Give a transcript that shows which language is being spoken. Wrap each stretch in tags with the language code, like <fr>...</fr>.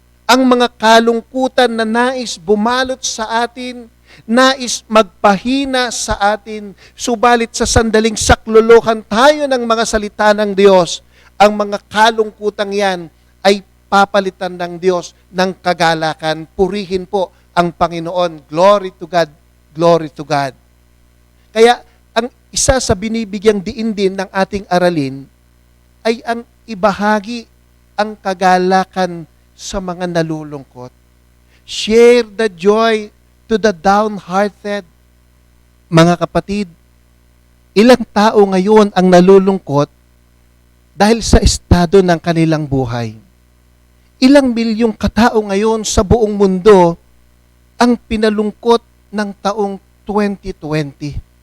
<tl>Ang mga kalungkutan na nais bumalot sa atin, nais magpahina sa atin, subalit sa sandaling saklolohan tayo ng mga salita ng Diyos, ang mga kalungkutang yan ay papalitan ng Diyos ng kagalakan. Purihin po ang Panginoon.</tl> <en>Glory to God. Glory to God.</en> <tl>Kaya, ang isa sa binibigyang diin din ng ating aralin ay ang ibahagi ang kagalakan sa mga nalulungkot.</tl> <en>Share the joy to the downhearted.</en> <tl>Mga kapatid, ilang tao ngayon ang nalulungkot dahil sa estado ng kanilang buhay. Ilang milyong katao ngayon sa buong mundo ang pinalungkot ng taong 2020.</tl>